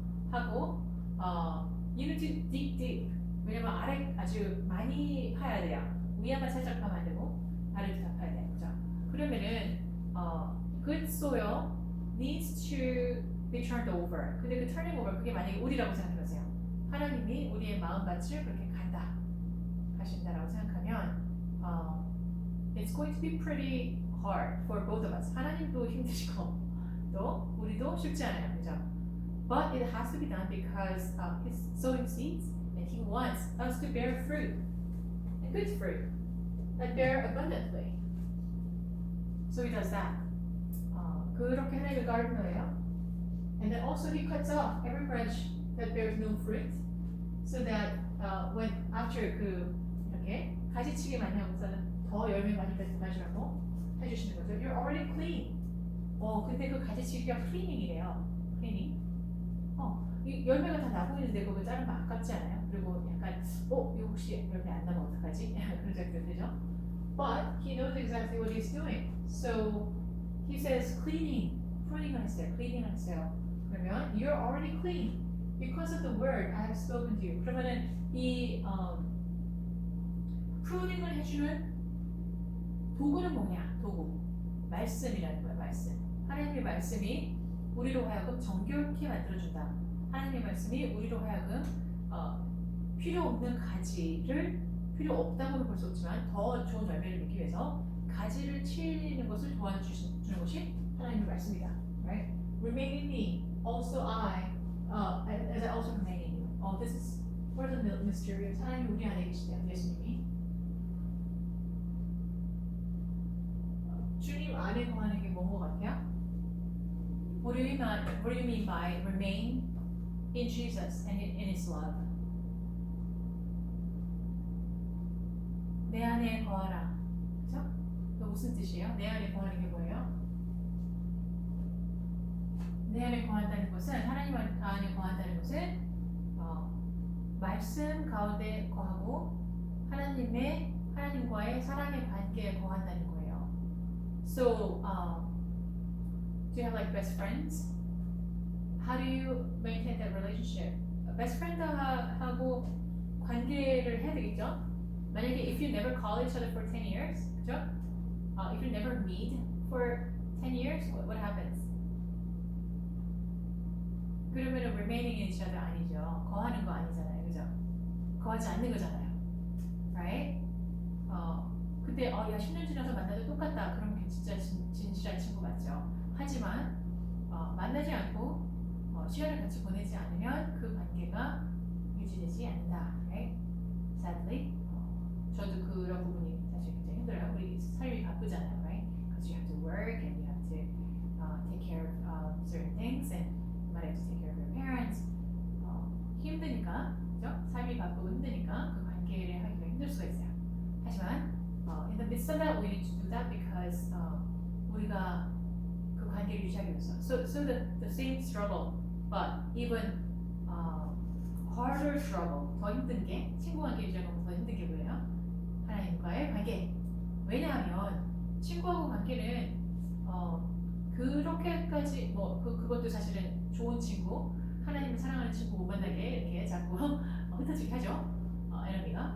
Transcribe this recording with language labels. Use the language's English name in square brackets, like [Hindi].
[Korean] 하고 [English] you need to dig deep. [Korean] 왜냐면 아래 아주 많이 파야 돼요. 위에만 살짝 파면 안 되고 아래도 다 파야 돼요. 그죠? 그러면은 [English] good soil needs to be turned over. [Korean] 근데 그 turning over 그게 만약에 우리라고 생각해보세요. 하나님이 우리의 마음밭을 그렇게 간다 하신다라고 생각하면 [English] it's going to be pretty hard for both of us. [Korean] 하나님도 힘드시고 또 우리도 쉽지 않아요. 그죠? [English] But it has to be done because he's sowing seeds and he wants us to bear fruit, and good fruit, that bear abundantly. So he does that. [Korean] 그렇게 하나님의 gardener예요. [English] And then also he cuts off every branch that bears no fruit, so that when after [Korean] 그 이렇게 가지치기 많이 하고서는 더 열매 많이 맺으라고 해주시는 거죠. [English] You're already clean. [Korean] 근데 그 가지치기가 cleaning이래요. [English] cleaning. [Korean] 이 열매가 다 나고 있는데 그거 자르면 아깝지 않아요? 그리고 약간 이거 혹시 열매 안 나면 어떡하지? 그런 생각이 들죠? [English] But he knows exactly what he's doing. So he says cleaning, pruning [Korean] 했어요. cleaning 했어요. 그러면 [English] you're already clean because of the word I have spoken to you. [Korean] 그러면은 이 pruning을 해주는 도구는 뭐냐? 도구. 말씀이라는 거예요. 말씀. 하나님의 말씀이 우리로 하여금 정결케 만들어준다. 하나님의 말씀이 우리로 하여금 필요 없는 가지를 필요 없다고는 볼 수 없지만 더 좋은 열매를 맺기 위해서 가지를 치는 것을 도와주는 것이 하나님의 말씀이다. [English] Right? Remain in me, also I, as I also remain in you. This is part of the mysterious. [Korean] 하나님이 우리 안에 계시대요. 예수님이. 주님 안에 거하는 게 뭔 것 같아요? [English] What do you mean by remain in Jesus and in His love? [Korean] 내 안에 거하라. 그죠? 그 무슨 뜻이에요? 내 안에 거하는 게 뭐예요? 내 안에 거한다는 것은 하나님 안에 거한다는 것은 말씀 가운데 거하고 하나님과의 사랑의 관계에 거한다는 거예요. [English] So, do you have like best friends? How do you maintain that relationship? [Korean] Best friend하고 관계를 해야 되겠죠? 만약에 [English] if you never call each other for 10 years, [Korean] 그죠? [English] If you never meet for 10 years, what happens? [Korean] 그러면은 [English] remaining in each other [Korean] 아니죠. 거하는 거 아니잖아요, 그죠? 거하지 않는 거잖아요, right? 근데 야 10년 지나서 만나도 똑같다. 그럼 진짜 진실한 친구 맞죠? 하지만 만나지 않고 시간을 같이 보내지 않으면 그 관계가 유지되지 않는다. [English] Right? Sadly, [Korean] 저도 그런 부분이 사실 굉장히 힘들어요. 우리 삶이 바쁘잖아요, right? [English] Because you have to work and you have to take care of certain things and you might have to take care of your parents. [Korean] 힘드니까, 그죠? 삶이 바쁘고 힘드니까 그 관계를 하기가 힘들 수가 있어요. 하지만 [English] in the midst of that, we need to do that because [Korean] 우리가 그 관계를 유지하기 위해서. [English] So the same struggle, but even harder struggle, [Korean] 더 힘든 게 친구 관계 유지하는 것보다 더 힘든 게 뭐예요? 하나님과의 관계. 왜냐하면 친구하고 관계는 그렇게까지 그것도 사실은 좋은 친구, 하나님을 사랑하는 친구 못 만나게 이렇게 자꾸 흩어지게 하죠. 에너미가.